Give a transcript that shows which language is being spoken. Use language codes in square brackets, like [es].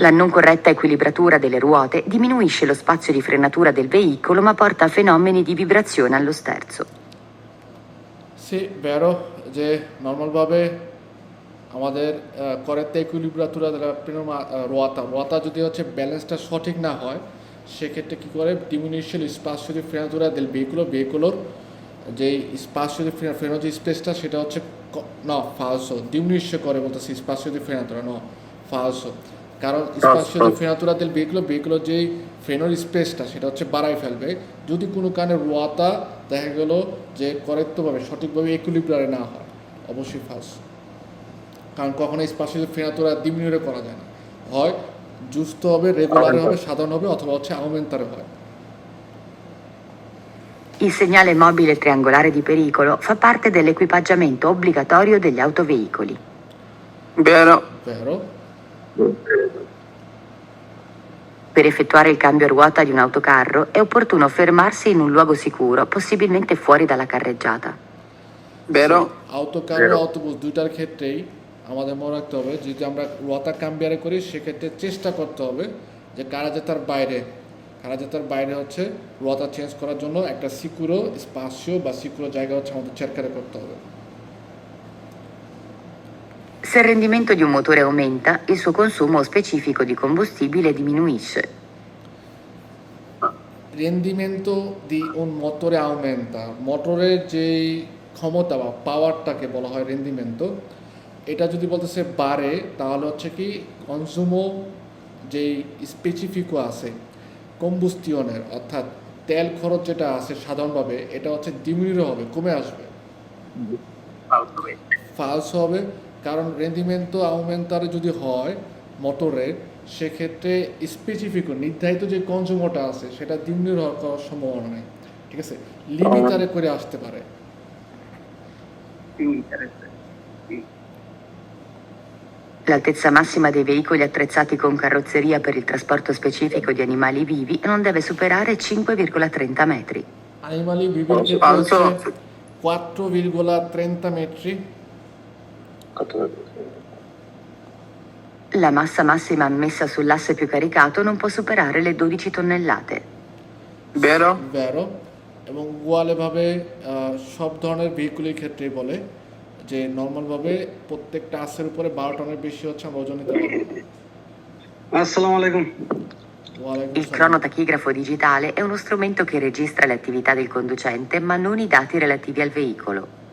[it] La non corretta equilibratura delle ruote diminuisce lo spazio di frenatura del veicolo ma porta a fenomeni di vibrazione allo sterzo. [bn] সে বেরো যে নর্মালভাবে আমাদের [it] corretta equilibratura della ruota [bn] যদি হচ্ছে ব্যালেন্সটা সঠিক না হয় সেক্ষেত্রে কী করে [it] diminuisce lo spazio di frenatura del veicolo [bn] যেই স্পাসিও [it] di freno [bn] যে স্পেসটা সেটা হচ্ছে না ফালসো, [it] diminuisce [bn] করে বলতেছি [it] spazio di frenatura no falso, [bn] কারণ [it] spazio di frenatura del veicolo [bn] যেই ফ্রেনোর স্পেসটা সেটা হচ্ছে বাড়াই ফেলবে যদি কোনো কারণে রোয়াতা দেখা গেল যে করেক্টভাবে সঠিকভাবে ইকুইলিব্রিয়ামে না হয়, অবশ্যই ফালসো। কারণ কখনো [it] spazio di frenatura [bn] ডিমিনিউরে করা যায় না, হয় giusto হবে, রেগুলারে হবে, সাধারণ হবে, অথবা হচ্ছে aumentare হয়। [it] Il segnale mobile triangolare di pericolo fa parte dell'equipaggiamento obbligatorio degli autoveicoli. Vero. Per effettuare il cambio a ruota di un autocarro è opportuno fermarsi in un luogo sicuro, possibilmente fuori dalla carreggiata. Vero. [bn] autocar O autobus দুইটার ক্ষেত্রেই আমাদের মনে রাখতে হবে যদি আমরা রোয়াতা কাম্বিয়ারে করি সেক্ষেত্রে চেষ্টা করতে হবে যে কারাজেতার বাইরে হচ্ছে রোয়াতা চেঞ্জ করার জন্য একটা সিকিউরো স্পাসিও বা সিকিউরো জায়গা হচ্ছে আমাদের cercare করতে হবে। [it] Se il rendimento di un motore aumenta, il suo consumo specifico di combustibile diminuisce. Rendimento di un motore aumenta, [bn] মোটরের যেই ক্ষমতা বা পাওয়ারটাকে বলা হয় রেন্ডিমেন্টো, এটা যদি বলতেছে বাড়ে তাহলে হচ্ছে কি কনজুমো যেই স্পেসিফিকও আছে কম্বুস্টিয়নের, অর্থাৎ তেল খরচ যেটা আছে সাধারণভাবে এটা হচ্ছে ডিমিনিউর হবে, কমে আসবে, ফালসো হবে। কারণ রেন্ডিমেন্টো আউমেন্টারে যদি হয় মোটরের সেক্ষেত্রে স্পেসিফিক নির্ধারিত যে কনজিউমারটা আছে সেটা দ্বিগুণের হওয়ার সম্ভাবনা নেই, ঠিক আছে, লিমিটারে করে আসতে পারে। [it] L'altezza massima dei veicoli attrezzati con carrozzeria per il trasporto specifico di animali vivi non deve superare 5,30 metri. Animali vivi [bn] ক্ষেত্রে হচ্ছে [it] 4,30 metri. La massa massima ammessa sull'asse più caricato non può superare le 12 tonnellate. Vero? Vero. [bn] এবং উয়ালেভাবে সব ধরনের ভেহিকুলের ক্ষেত্রে বলে যে নর্মালভাবে প্রত্যেকটা আসের উপরে 12 টনের বেশি হচ্ছে আমরা ওজন নিতে পারবো। আসসালামু আলাইকুম। ওয়ালাইকুম [it] Il [bn] আসসালাম। [it] cronotachigrafo digitale è uno strumento che registra le attività del conducente ma non i dati relativi al veicolo.